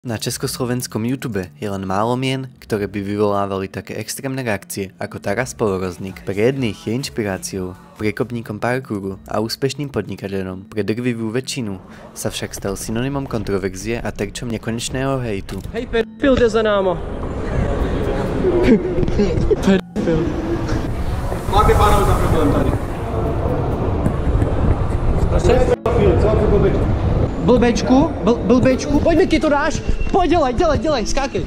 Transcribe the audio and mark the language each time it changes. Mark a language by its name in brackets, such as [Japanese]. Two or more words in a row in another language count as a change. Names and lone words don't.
[Slovak] Na československom YouTube je len málo mien, ktoré by vyvolávali také extrémne reakcie ako Taras Povorozník. Pre jedných je inšpiráciou, priekopníkom parkouru a úspešným podnikateľom. Pre drvivú väčšinu sa však stal synonymom kontroverzie a terčom nekonečného hejtu. [Czech] Hej, pedofil jde za náma. Pedofil. Máte pánové za problém tady. Pedofil, co máte blbečku? Blbečku, pojď Miky, to dáš? Pojď, dělej, skákej.